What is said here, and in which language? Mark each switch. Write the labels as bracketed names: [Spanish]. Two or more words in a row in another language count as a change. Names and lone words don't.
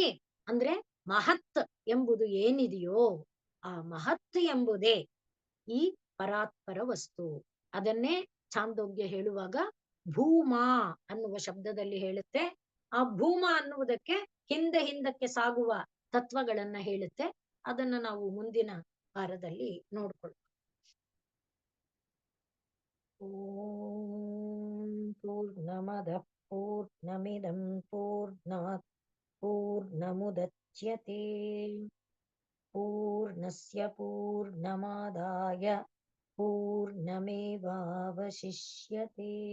[Kannada] ಅಂದ್ರೆ ಮಹತ್ ಎಂಬುದು ಏನಿದೆಯೋ ಆ ಮಹತ್ ಎಂಬುದೇ ಈ ಪರಾತ್ಪರ ವಸ್ತು. ಅದನ್ನೇ ಛಾಂದೋಗ್ಯ ಹೇಳುವಾಗ ಭೂಮಾ ಅನ್ನುವ ಶಬ್ದದಲ್ಲಿ ಹೇಳುತ್ತೆ. ಆ ಭೂಮಾ ಅನ್ನುವುದಕ್ಕೆ ಹಿಂದಕ್ಕೆ ಸಾಗುವ ತತ್ವಗಳನ್ನ ಹೇಳುತ್ತೆ. ಅದನ್ನ ನಾವು ಮುಂದಿನ ವಾರದಲ್ಲಿ ನೋಡ್ಕೊಳ್ಳೋಣ. [Sanskrit] ಓಂ ಪೂರ್ಣಮದಃ ಪೂರ್ಣಮಿದಂ ಪೂರ್ಣಾತ್ ಪೂರ್ಣಮುದಚ್ಯತೆ ಪೂರ್ಣಸ್ಯ ಪೂರ್ಣಮಾದಾಯ ಪೂರ್ಣಮೇವಾವಶಿಷ್ಯತೆ.